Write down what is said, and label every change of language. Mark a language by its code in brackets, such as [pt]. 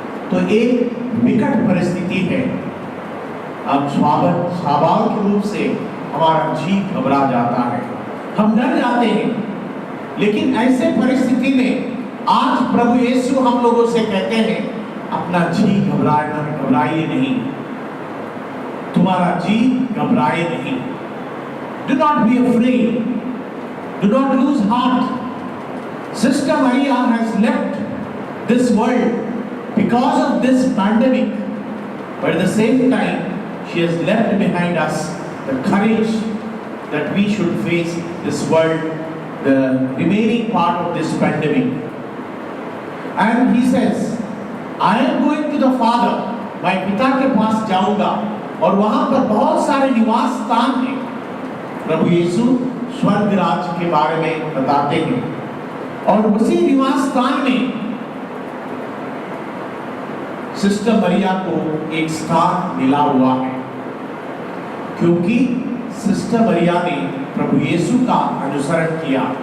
[hi] तो एक विकट परिस्थिति है। अब स्वाभाविक रूप से हमारा जी घबरा जाता है, हम डर जाते हैं। लेकिन ऐसे परिस्थिति में आज प्रभु यीशु हम लोगों से कहते हैं अपना जी घबराइए नहीं, तुम्हारा जी घबराए नहीं। [en] Do not be afraid, do not lose heart. Sister Maria has left this world because of this pandemic, but at the same time she has left behind us the courage that we should face this world, the remaining part of this pandemic. And he says, I am going to the Father, [hi] मैं पिता के पास जाऊंगा, और वहां पर बहुत सारे निवास स्थान हैं। प्रभु यीशु स्वर्ग राज्य के बारे में बताते हैं, और उसी निवास स्थान में सिस्टर मरिया को एक स्थान मिला हुआ है, क्योंकि सिस्टर मरिया ने प्रभु यीशु का अनुसरण किया।